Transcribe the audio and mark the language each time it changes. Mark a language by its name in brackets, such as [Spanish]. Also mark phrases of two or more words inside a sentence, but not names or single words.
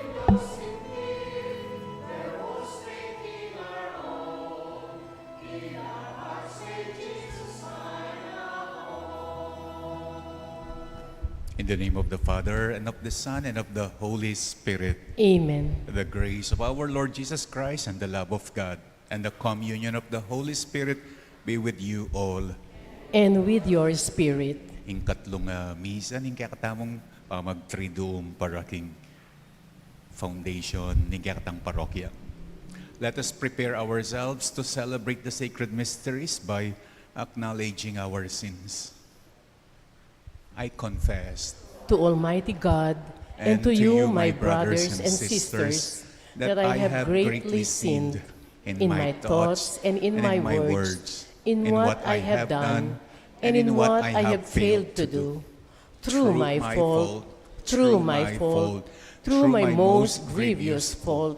[English] In the name of the Father, and of the Son, and of the Holy Spirit. Amen. The grace of our Lord Jesus Christ, and the love of God, and the communion of the Holy Spirit be with you all. And with your spirit. [Pampanga] In katlong misa, ning kakatamong mag-triduum paraking foundation, ning kakatang parokya. [English] Let us prepare ourselves to celebrate the sacred mysteries by acknowledging our sins. I confess To Almighty God and to you, my brothers and sisters, that I have greatly sinned in my thoughts and in my words, in what I have done and in what I have failed to do, through my fault, through my most grievous fault.